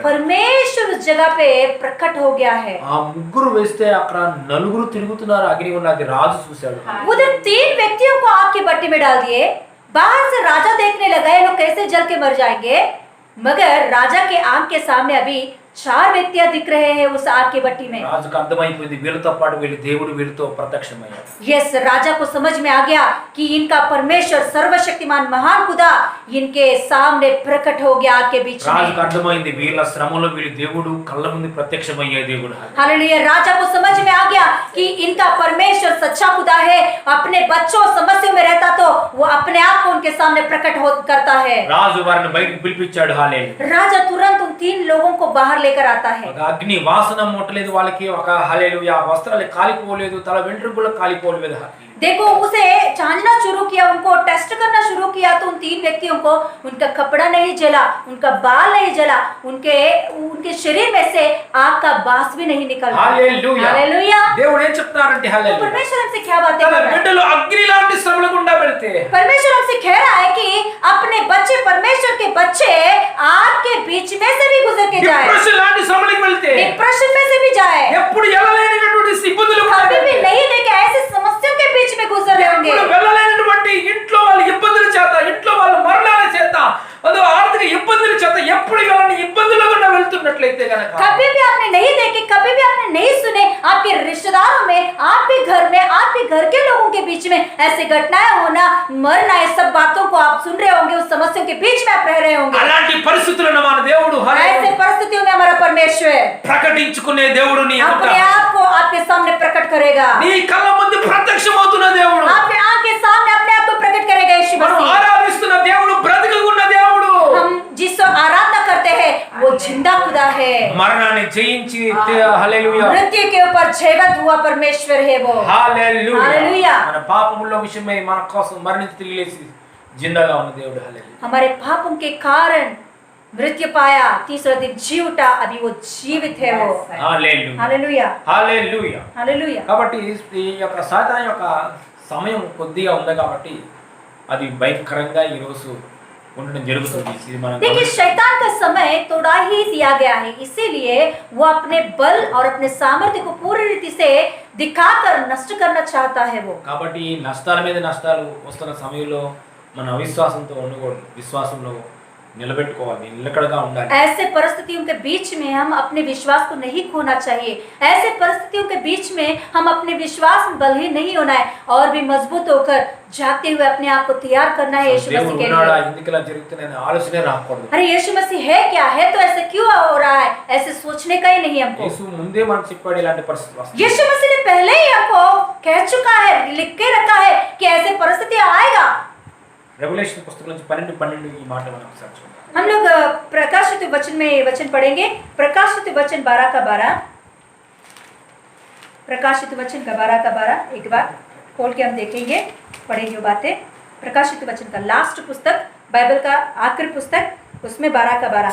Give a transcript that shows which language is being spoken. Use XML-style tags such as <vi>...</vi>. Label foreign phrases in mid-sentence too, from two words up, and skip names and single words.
<hi>परमेश्वर उस जगह पे प्रकट हो गया है।</hi> <te>ఆ ముగ్గురు వేస్తే అక్కడ నలుగురు తిరుగుతున్నారు అగ్నిగుండం, అది రాజు చూశాడు।</te> <hi>उधर 3 व्यक्तियों को आग की भट्टी में डाल दिए। बाहर से राजा देखने लगा ये लोग कैसे जल के मर जाएंगे, मगर राजा के आंख के सामने अभी 4 व्यक्तियां दिख रहे हैं उस आग की भट्टी में।</hi> <te>రాజుకు అర్థమైపోయింది వీళ్ళతో పాటు వీళ్ళు దేవుడు వీళ్ళతో ప్రత్యక్షమయ్యాడు।</te> <hi>यस, राजा को समझ में आ गया कि इनका परमेश्वर सर्वशक्तिमान महान खुदा इनके सामने प्रकट हो गया आग के बीच में।</hi> <te>రాజుకు అర్థమైంది వీళ్ళ శ్రమలో వీళ్ళు దేవుడు కళ్ళ ముందు ప్రత్యక్షమయ్యే దేవుడు।</te> <hi>हालेलुया। राजा को समझ में आ गया कि इनका परमेश्वर सच्चा सच्चा खुदा है, अपने बच्चों समस्या में रहता तो वो अपने आप को उनके सामने प्रकट हो करता है।</hi> <te>రాజు వారిని బయటికి పిలిపించాడు. హల్లెలూయా.</te> <hi>राजा तुरंत उन 3 लोगों को बाहर लेकर आता है।</hi> <te>ఒక అగ్ని వాసన ముట్టలేదు వాళ్ళకి. ఒక హల్లెలూయా వస్త్రాలు కాలిపోలేదు, తల వెంట్రుకలు కాలిపోలేదు.</te> <hi>देखो उसे जांचना शुरू किया, उनको टेस्ट करना शुरू किया तो उन 3 व्यक्तियों को उनका कपड़ा नहीं जला, उनका बाल नहीं जला, उनके शरीर में से आग का बास भी नहीं निकला। हालेलुया हालेलुया।</hi> <te>దేవుడు ఏం చెప్తారంటే</te> <hi>तो</hi> <te>హల్లెలూయా</te> <hi>परमेश्वर हमसे क्या बातें</hi> <te>తన</te> <hi>कर रहा है?</hi> <te>బిడ్డలు అగ్ని లాంటి శ్రమల గుండా వెళ్తే</te> <hi>परमेश्वर हमसे कह रहा है कि अपने बच्चे, परमेश्वर के बच्चे आग के बीच में से भी गुजर के जाए,</hi> <te>డిప్రెషన్ లాంటి శ్రమలకు వెళ్తే</te> <hi>डिप्रेशन में से भी जाए,</hi> <te>ఎప్పుడు ఎలాలేనటువంటి ఇబ్బందులు</te> <hi>कभी भी नहीं देखे ऐसे समस्या के बीच में गुजर रहे होंगे,</hi> <te>ఎప్పుడు వెళ్ళలేనటువంటి ఇంట్లో వాళ్ళ ఇబ్బందుల చేత, ఇంట్లో వాళ్ళ మరణాల చేత, అదో ఆర్థిక ఇబ్బందుల చేత ఎప్పుడు ఇలాంటి ఇబ్బందుల గుండా వెళ్తున్నట్లయితే గనక</te> <hi>कभी भी आपने नहीं देखे, कभी भी आपने नहीं सुने, आपके रिश्तेदारों में, आपके घर में, आपके घर के लोगों के बीच में ऐसे घटनाएं होना, मरना, ये सब बातों को आप सुन रहे होंगे, उस समस्याओं के बीच में आप रह रहे होंगे।</hi> <te>అలాంటి పరిస్థితులను మన దేవుడు</te> <hi>ऐसे परिस्थितियों में हमारा परमेश्वर</hi> <te>ప్రకటించుకునే దేవుడు నీ</te> <hi>अपने आप को आपके सामने प्रकट करेगा,</hi> <te>నీ కళ్ళ ముందు ప్రత్యక్షమవుతున్న దేవుడు,</te> <hi>आपके आंख के सामने अपने आप को प्रकट करेगा। यीशु</hi> <te>మనం</te> <hi>मसीह,</hi> <te>ఆరాధిస్తున్న దేవుడు బ్రతికి ఉన్న దేవుడు,</te> <hi>हम जिसको आराधना करते हैं वो जिंदा खुदा है,</hi> <te>మరణాన్ని జయించి హల్లెలూయా</te> <hi>मृत्यु के ऊपर जयवंत हुआ परमेश्वर है वो।</hi> <te>హల్లెలూయా హల్లెలూయా। మన పాపముల విషయమై మన కోసం మరణించి తిరిగి లేచి జిందాగా ఉన్న దేవుడు హల్లెలూయా.</te> <hi>हमारे पापों के कारण मृत्यु पाया, तीसरा दिन जी उठा, अभी वो जीवित है वो।</hi> <te>హల్లెలూయా</te> <hi>हालेलुया,</hi> <te>హల్లెలూయా.</te> <hi>हालेलुया।</hi> <te>కాబట్టి ఈ యొక్క సాతాను యొక్క సమయం కొద్దిగా ఉంది కాబట్టి అది భయంకరంగా ఈ రోజు ఉండడం జరుగుతుంది. ఇది మనం</te> <hi>देखिए शैतान का समय थोड़ा ही दिया गया है, इसीलिए वो अपने बल और अपने सामर्थ्य को पूरी रीति से दिखाकर नष्ट करना चाहता है वो।</hi> <te>కాబట్టి నష్టాల మీద నష్టాలు వస్తున్న సమయంలో మన అవిశ్వాసంతో ఉండకూడదు, విశ్వాసంలో నిలబెట్టుకోవాలి, నిలకడగా ఉండాలి.</te> <hi>ऐसे परिस्थितियों के बीच में हम अपने विश्वास को नहीं खोना चाहिए, ऐसे परिस्थितियों के बीच में हम अपने विश्वास में बलहीन नहीं होना है और भी मजबूत होकर जाते हुए अपने आप को तैयार करना है यीशु मसीह के</hi> <te>దేవుడు</te> <hi>लिए।</hi> <te>ఎందుకు ఇలా జరుగుతుందనే ఆలోచనే రాకూడదు.</te> <hi>अरे यीशु मसीह है क्या है, तो ऐसे क्यों हो रहा है, ऐसे सोचने का ही नहीं हमको।</hi> <te>యేసు ముందే మనకు చెప్పాడు ఇలాంటి పరిస్థితి వస్తుంది.</te> <hi>यीशु मसीह ने पहले ही हमको कह चुका है, लिख के रखा है कि ऐसे परिस्थिति आएगा।</hi> <te>రెవల్యూషన్ పుస్తకం నుంచి 12 ఈ మాట మనం ఒకసారి చూద్దాం.</te> <hi>हम लोग प्रकाशित वचन में ये वचन पढ़ेंगे, प्रकाशित वचन 12 का 12, प्रकाशित वचन का 12 का 12 एक बार खोल के हम देखेंगे, पढ़ेंगे बातें। प्रकाशित वचन का लास्ट पुस्तक, बाइबल का आखिरी पुस्तक, उसमें 12 का 12।</hi>